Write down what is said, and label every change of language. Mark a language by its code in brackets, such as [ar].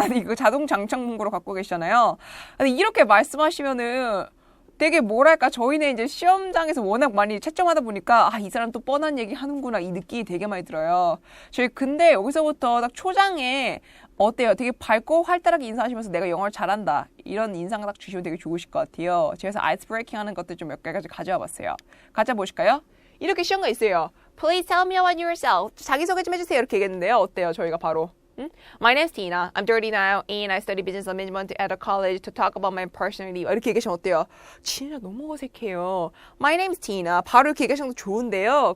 [ko] 이거 자동 장착 문구로 갖고 계시잖아요. 근데 이렇게 말씀하시면은 되게 뭐랄까, 저희는 이제 시험장에서 워낙 많이 채점하다 보니까, 이 사람 또 뻔한 얘기 하는구나, 이 느낌이 되게 많이 들어요. 저희 근데 여기서부터 딱 초장에 어때요? 되게 밝고 활달하게 인사하시면서 내가 영어를 잘한다. 이런 인상 딱 주시면 되게 좋으실 것 같아요. 그래서 아이스 브레이킹 하는 것들 좀 몇 가지 가져와 봤어요. 가져 보실까요? 이렇게 시험가 있어요. [en] Please tell me about yourself. [ko] 자기소개 좀 해주세요. 이렇게 얘기했는데요. 어때요? 저희가 바로. [en] My name is Tina. I'm 30 now and I study business management at a college to talk about my personality. [ko] 이렇게 얘기하시면 어때요? 진짜 너무 어색해요. [en] My name is Tina. [ko] 바로 이렇게 얘기하시면 좋은데요.